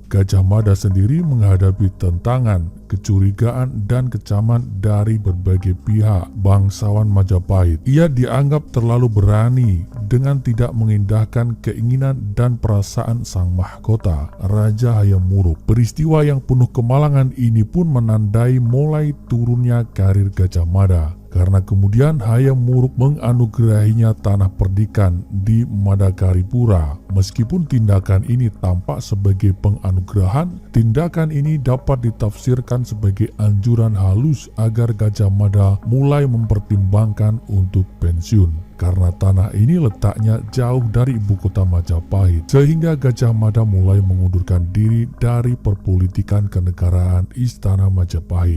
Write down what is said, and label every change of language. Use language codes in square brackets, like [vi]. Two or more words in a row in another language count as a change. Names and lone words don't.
[id] Gajah Mada sendiri menghadapi tentangan, kecurigaan, dan kecaman dari berbagai pihak bangsawan Majapahit. Ia dianggap terlalu berani dengan tidak mengindahkan keinginan dan perasaan sang mahkota, Raja Hayam Wuruk. Peristiwa yang penuh kemalangan ini pun menandai mulai turunnya karir Gajah Mada, karena kemudian Hayam Wuruk menganugerahinya tanah perdikan di Madakaripura. Meskipun tindakan ini tampak sebagai penganugerahan, tindakan ini dapat ditafsirkan sebagai anjuran halus agar Gajah Mada mulai mempertimbangkan untuk pensiun. Karena tanah ini letaknya jauh dari ibu kota Majapahit, sehingga Gajah Mada mulai mengundurkan diri dari perpolitikan kenegaraan Istana Majapahit.